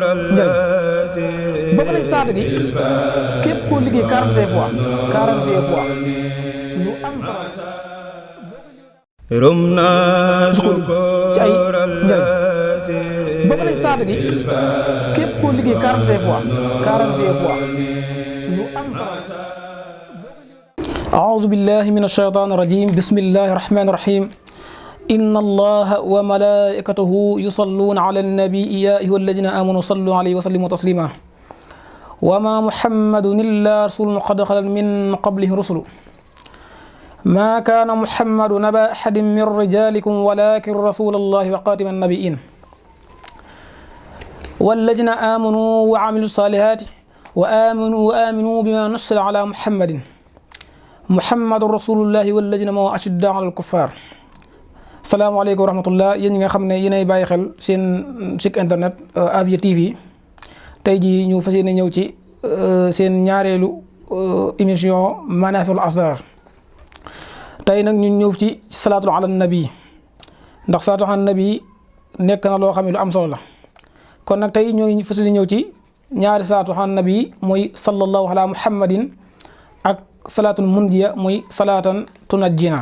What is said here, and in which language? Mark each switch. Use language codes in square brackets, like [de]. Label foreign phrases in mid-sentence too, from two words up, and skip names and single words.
[wo] bokk na ci saatu gi képp koo liggéey 40 fois lu am solo rumna shukr ci ay njëriñ bokk na ci saatu gi képp koo liggéey 40 fois lu am solo. [ar] أعوذ بالله من الشيطان الرجيم بسم الله الرحمن الرحيم إن الله وملائكته يصلون على النبي يا أيها الذين آمنوا صلوا عليه وسلموا تسليما وما محمد إلا رسول قد خلت من قبله رسل ما كان محمد نبا أحد من رجالكم ولكن رسول الله وخاتم النبيين والذين آمنوا وعملوا الصالحات وآمنوا بما نزل على محمد محمد رسول الله والذين معه أشداء على الكفار. السلام عليكم ورحمة الله [wo] yéen ñi nga xam ne yéenay bàyyi xel seen [fr] site internet [wo] Afia TV tey jii ñu fas yéene ñëw ci seen ñaareelu émission Manafihul Asrar. tey nag ñu ñëw ci [ar] صلاة على النبي [wo] ndax [ar] صلاة على النبي [wo] nekk na loo xam ne lu am solo la kon nag tey ñoo ngi fas yéene ñëw ci ñaari [ar] صلاة على النبي [wo] mooy [ar] صلى الله على محمد [wo] ak [ar] صلاة المنجية [wo] muy [ar] صلاة تنجينا.